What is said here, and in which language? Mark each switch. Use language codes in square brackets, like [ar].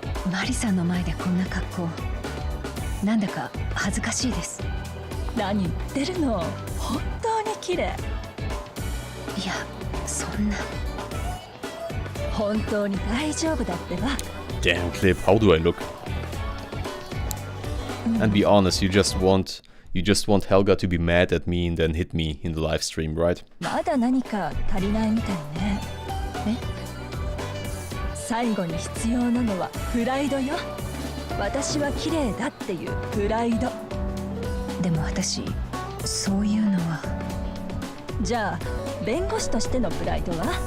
[ja] マリさんの前でこんな格好。なんだか恥ずかしいです。何言ってるの。本当に綺麗。いや、そんな。本当に大丈夫だってば。 [en] Damn clip, how do I look? And be honest, you just want Helga to be mad at me and then hit me in the live stream, right? [ja] まだ何か足りないみたいね。え？最後に必要なのはプライドよ。私は綺麗だっていうプライド。でも私、そういうのは。じゃあ、弁護士としてのプライドは？